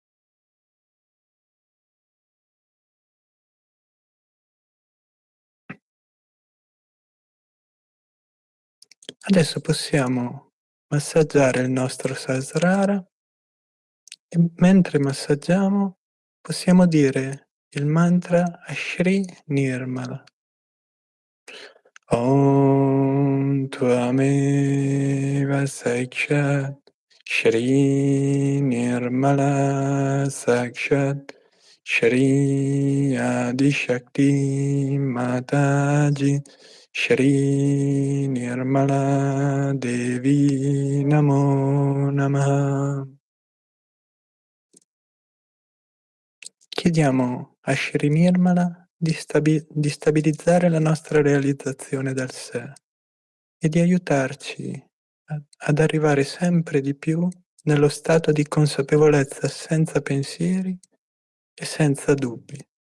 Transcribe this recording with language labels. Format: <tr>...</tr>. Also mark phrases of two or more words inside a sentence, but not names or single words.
<it>Adesso possiamo massaggiare il nostro Sahasrara e mentre massaggiamo possiamo dire il mantra a Shri Nirmala.</it> <sa>ॐ त्वमेव साक्षात् श्री निर्मला साक्षात् श्री आदि शक्ति माताजी, श्री निर्मला देवी नमो नमः.</sa> <it>Chiediamo a Shri Nirmala di stabilizzare la nostra realizzazione del sé e di aiutarci ad arrivare sempre di più nello stato di consapevolezza senza pensieri e senza dubbi.</it>